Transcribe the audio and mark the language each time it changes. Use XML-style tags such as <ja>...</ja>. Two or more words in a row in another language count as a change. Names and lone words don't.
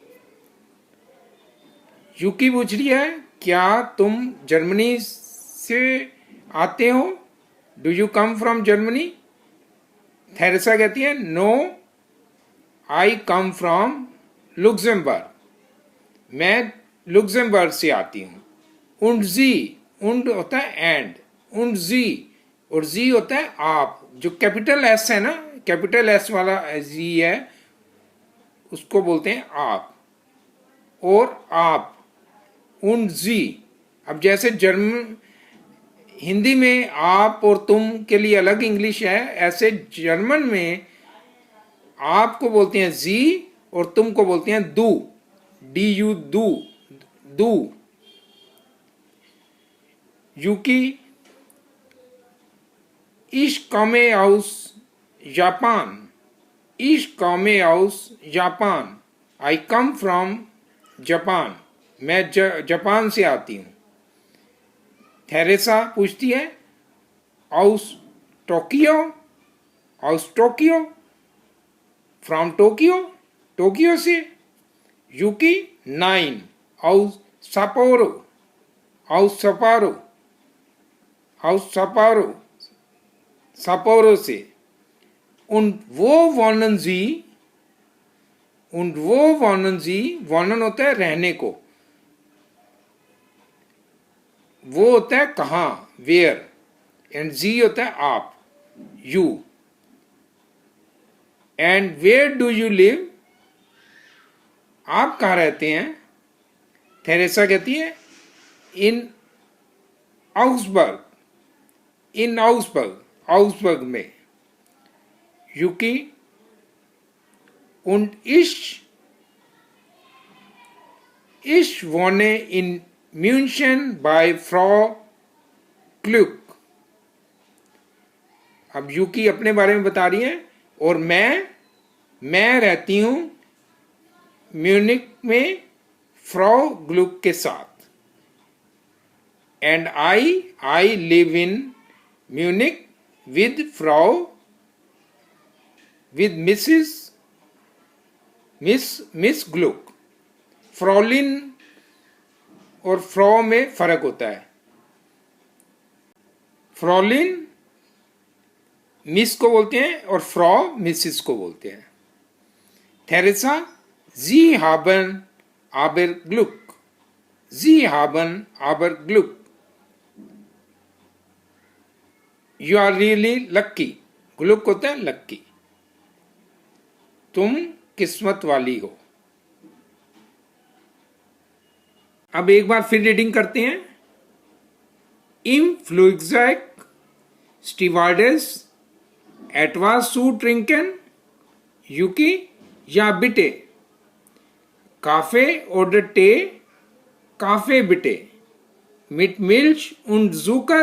<hi>यूकी पूछ रही है, क्या तुम जर्मनी से आते हो?</hi> <en>Do you come from Germany?</en> <hi>थेरेसा कहती है,</hi> <en>no I come from Luxembourg,</en> <hi>मैं लुक्सेमबर्ग से आती हूँ।</hi> <de>und Sie, und</de> <hi>होता है</hi> <de>एंड, und Sie</de> <hi>और जी होता है आप। जो</hi> <en>capital S</en> <hi>है ना,</hi> <en>capital S</en> <hi>वाला जी है, उसको बोलते हैं आप। और आप,</hi> <de>und Sie।</de> <hi>अब जैसे हिंदी में आप और तुम के लिए अलग इंग्लिश है, ऐसे जर्मन में आप को बोलते हैं जी और तुम को बोलते हैं दू, डी यू, दू, दू। यूकी,</hi> <de>ich komme aus Japan, ich komme aus Japan,</de> <en>I come from Japan,</en> <hi>मैं जापान से आती हूँ। थेरेसा पूछती है, aus टोक्यो, aus टोक्यो, फ्रॉम टोक्यो, टोक्यो से। यूकी, नाइन aus सपोरो, aus सपारो, aus सपारो, सपोरो से।</hi> <de>und wo wohnen Sie, und wo wohnen Sie, wohnen</de> <hi>होता है रहने को, वो होता है कहाँ, वेयर, एंड जी होता है आप, यू।</hi> <en>And where do you live,</en> <hi>आप कहाँ रहते हैं? थेरेसा कहती है, इन आउसबर्ग, इन आउसबर्ग, आउसबर्ग में। यूकी,</hi> <de>und ich wohne in München bei Frau Glück।</de> <hi>अब यूकी अपने बारे में बता रही है, और मैं रहती हूं म्यूनिक में फ्रॉ ग्लुक के साथ।</hi> <en>And I live in Munich with Frau, with Miss Glück.</en> <hi>फ्रॉलिन और फ्रॉ में फर्क होता है। फ्रॉलिन मिस को बोलते हैं और फ्रॉ मिसिस को बोलते हैं।</hi> <de>थेरेसा, Sie haben aber Glück, Sie haben aber Glück,</de> <en>You are really lucky.</en> <hi>ग्लुक होता है लक्की, तुम किस्मत वाली हो। अब एक बार फिर रीडिंग करते हैं।</hi> <de>Im Flugzeug Stewardess etwas zu trinken? Yuki, ja bitte. Kaffee oder Tee? Kaffee bitte. Mit Milch und Zucker?</de>